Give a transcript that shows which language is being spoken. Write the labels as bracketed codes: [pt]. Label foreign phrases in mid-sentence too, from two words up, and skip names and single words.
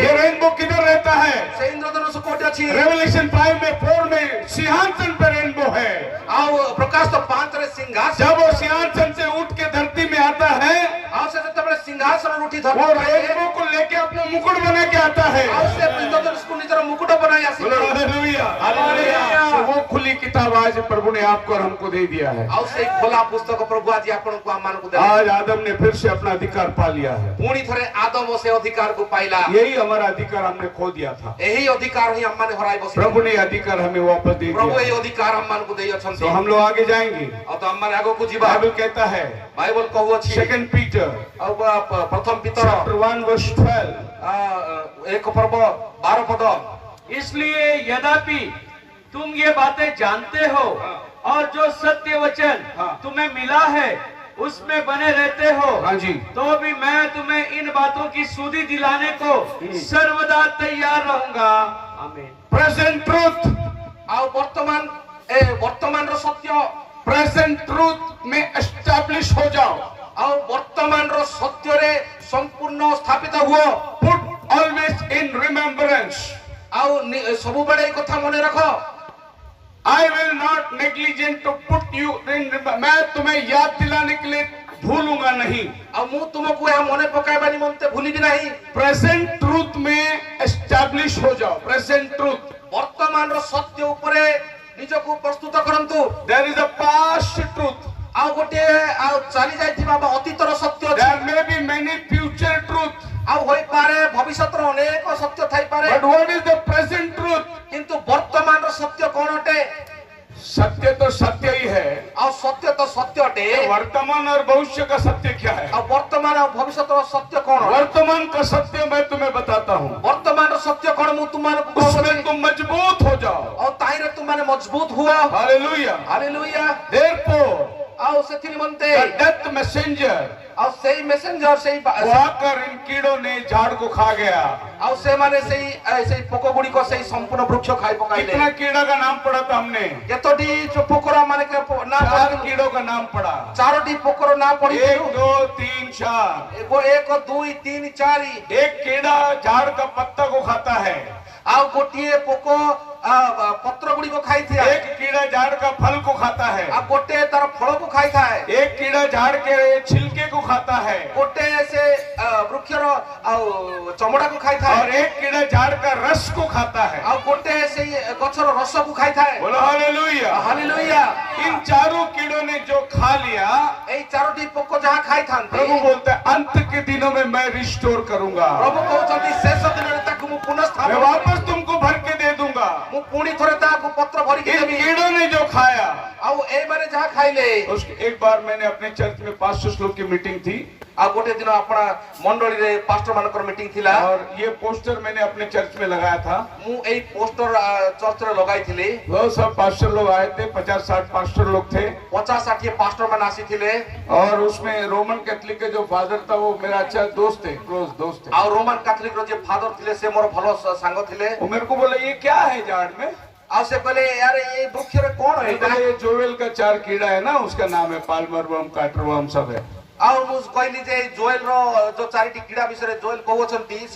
[hi] ये रेनबो किधर रहता है? [or] ସେ ଇନ୍ଦ୍ରଧନୁ ସେ କୋଟ ଅଛି। [hi] रेवलेशन 5 में 4 में सिंहासन पर रेनबो है। [or] ଆଉ ପ୍ରକାଶ ତ 5 ରେ ସିଂହାସନ। [hi] जब वो सिंहासन से उठ के धरती में आता है, [or] ଆଉ ସେ ଯେବେ ସିଂହାସନ ଉଠି [hi] वो धरती रेनबो को लेके अपने अपना मुकुट बना के आता है। [or] ଆଉ ସେ ଇନ୍ଦ୍ରଧନୁଷକୁ ନିଜର ମୁକୁଟ ବନାଇ ଆସିଲେ। [hi] हालेलुया हालेलुया। वो खुली किताब आज प्रभु ने आपको और हमको दे दिया है। [or] ଆଉ ସେଇ ଖୋଲା ପୁସ୍ତକ ପ୍ରଭୁ ଆଜି ଆପଣଙ୍କୁ ଆମମାନଙ୍କୁ ଦେଲେ। [hi] आज आदम ने फिर से अपना अधिकार पा लिया है। [or] ପୁଣି ଥରେ ଆଦମ ସେ ଅଧିକାରକୁ ପାଇଲା। [hi] यही हमारा अधिकार हमने खो दिया था। [or] ଏହି ଅଧିକାର ହିଁ ଆମମାନେ ହରାଇ ବସିଲୁ। [hi] प्रभु ने अधिकार हमें वापस दे [or] ପ୍ରଭୁ [hi] दिया। [or] ଏହି ଅଧିକାର ଆମମାନଙ୍କୁ ଦେଇଅଛନ୍ତି। [hi] तो हम लोग आगे जाएंगे। [or] ଆଉ ତ ଆମମାନେ ଆଗକୁ ଯିବା। [hi] बाइबल कहता है [or] ବାଇବଲ କହୁଅଛି। [hi] 2 पीटर [or] ଆଉ ପ୍ରଥମ ପିତର [en] chapter 1 verse 12 [or] ଏକ ପର୍ବ 12 ପଦ। [hi] इसलिए यद्यपि तुम ये बातें जानते हो और जो सत्य वचन तुम्हें मिला है उसमें बने रहते हो, हाँ जी, तो भी मैं तुम्हें इन बातों की सुधि दिलाने को सर्वदा तैयार रहूंगा। आमीन। [en] present truth [or] ଆଉ ବର୍ତ୍ତମାନର ସତ୍ୟ [en] present truth [hi] में एस्टैब्लिश हो जाओ। [or] ଆଉ ବର୍ତ୍ତମାନର ସତ୍ୟରେ ସମ୍ପୂର୍ଣ୍ଣ ସ୍ଥାପିତ ହୁଅ। [en] put always in remembrance. [or] ଆଉ ସବୁବେଳେ এই କଥା ମନେ ରଖ। [en] I will not negligent to put you in, [hi] मैं तुम्हें याद दिलाने के लिए भूलूंगा नहीं। [or] ଆଉ ମୁଁ ତୁମକୁ ଏହା ମନେ ପକାଇବା ନିମନ୍ତେ ଭୁଲିବି ନାହିଁ। [en] present truth [hi] में एस्टैब्लिश हो जाओ। [en] present truth, [or] ବର୍ତ୍ତମାନର ସତ୍ୟ ଉପରେ ନିଜକୁ ପ୍ରସ୍ତୁତ କରନ୍ତୁ। [en] there is a past truth, [or] ଆଉ ଗୋଟିଏ ଆଉ ଚାଲି ଯାଇଥିବା ବା ଅତୀତର ସତ୍ୟ ଅଛି। [en] there may be many future truth, [or] ଆଉ ହୋଇପାରେ ଭବିଷ୍ୟତର ଅନେକ ସତ୍ୟ ଥାଇପାରେ। [en] but what is the present truth? [or] କିନ୍ତୁ ବର୍ତ୍ତମାନର ସତ୍ୟ କଣ ଅଟେ? [hi] सत्य तो सत्य ही है। [or] ଆଉ ସତ୍ୟ ତ ସତ୍ୟ ଅଟେ। [hi] वर्तमान और भविष्य का सत्य क्या है? [or] ଆଉ ବର୍ତ୍ତମାନ ଆଉ ଭବିଷ୍ୟତର ସତ୍ୟ କଣ? [hi] वर्तमान का सत्य मैं तुम्हें बताता हूँ। [or] ବର୍ତ୍ତମାନର ସତ୍ୟ କଣ ମୁଁ ତୁମମାନଙ୍କୁ [hi] उसमें [or] କହୁଛି। [hi] तुम मजबूत हो जाओ। [or] ଆଉ ତାହିଁରେ ତୁମମାନେ ମଜବୁତ ହୁଅ। [hi] हालेलुया। [or] ହାଲେଲୁୟା। [en] Therefore, [or] ଆଉ ସେଥି ନିମନ୍ତେ [en] the death messenger [or] ଆଉ ସେଇ ମେସେଞ୍ଜର ସେଇ [hi] वो आकर इन कीड़ों ने झाड़ को खा गया। [or] ଆଉ ସେମାନେ ସେଇ ପୋକ ଗୁଡିକ ସେଇ ସମ୍ପୂର୍ଣ୍ଣ ବୃକ୍ଷ ଖାଇ ପକାଇଲେ। [hi] कितना कीड़ा का नाम पढ़ा था हमने? [or] କେତୋଟି ପୋକର ମାନେ ନା [hi] 4 कीड़ों का नाम पढ़ा। [or] 4ଟି ପୋକର ନା [hi] 1 [or] ପଡିଥିଲୁ। [hi] 2 3 4। 1 2 3 4। एक कीड़ा झाड़ का पत्ता को खाता है। [or] ଆଉ ଗୋଟିଏ ପୋକ ପତ୍ର ଗୁଡିକ ଖାଇଥାଏ। [hi] एक कीड़ा झाड़ का फल को खाता है। [or] ଆଉ ଗୋଟେ ତାର ଫଳକୁ ଖାଇଥାଏ। [hi] एक कीड़ा झाड़ के छिलके को खाता है। [or] ଗୋଟେ ସେ ବୃକ୍ଷର ଆଉ ଚମଡାକୁ ଖାଇଥାଏ। [hi] और एक कीड़ा झाड़ का रस को खाता है। [or] ଆଉ ଗୋଟେ ସେଇ ଗଛର ରସକୁ ଖାଇଥାଏ। [hi] बोलो हालेलुया। [or] ହାଲେଲୁୟା। [hi] इन चारों कीड़ों ने जो खा लिया, [or] ଏଇ 4ଟି ପୋକ ଯାହା ଖାଇଥାନ୍ତି [hi] प्रभु बोलते हैं अंत के दिनों में मैं रिस्टोर करूंगा। [or] ପ୍ରଭୁ କହୁଛନ୍ତି ଶେଷ ଦିନରେ ତାକୁ ମୁଁ [hi] मैं [or] ପୁନଃସ୍ଥାପନ [hi] वापस तुमको भर के दे दूंगा। [or] ମୁଁ ପୁଣି ଥରେ ତାହାକୁ ପତ୍ର ଭରିକି [hi] इन [or] ଦେବି। [hi] कीड़ों ने जो खाया, [or] ଆଉ ଏଇମାନେ ଯାହା ଖାଇଲେ। [hi] उसके एक बार मैंने अपने चर्च में 500 लोग की मीटिंग थी [or] ଆଉ ଗୋଟେ ଦିନ ଆପଣ ମଣ୍ଡଳୀରେ ପାଷ୍ଟର ମାନଙ୍କର ମିଟିଂ ଥିଲା। [hi] और ये पोस्टर मैंने अपने चर्च में लगाया था। [or] ମୁଁ ଏଇ ପୋଷ୍ଟର ଚର୍ଚ୍ଚରେ ଲଗାଇଥିଲି। [hi] वो सब पास्टर लोग आए थे, 50-60 पास्टर लोग थे। [or] 50-60 पास्टर ମାନେ ଆସିଥିଲେ। [hi] और उसमें रोमन कैथलिक के जो फादर था वो मेरा अच्छा दोस्त थे, क्लोज दोस्त थे। [or] ଆଉ ରୋମାନ କାଥଲିକର ଯେ ଫାଦର ଥିଲେ ସେ ମୋର ଭଲ ସାଙ୍ଗ ଥିଲେ। [hi] वो मेरे को बोला ये क्या है झाड़ में? [or] ଆଉ ସେ କହିଲେ [hi] यार ये [or] ବୃକ୍ଷରେ କଣ ଏଇଟା? [hi] ये जोवेल का 4 कीड़ा है ना, उसका नाम है [en] palmer worm, cutter worm [hi] सब है। [or] ଆଉ ମୁଁ କହିଲି ଯେ ଜୋଏଲର ଯୋଉ 4ଟି କିଡା ବିଷୟରେ ଜୋଏଲ କହୁଛନ୍ତି ସେଇ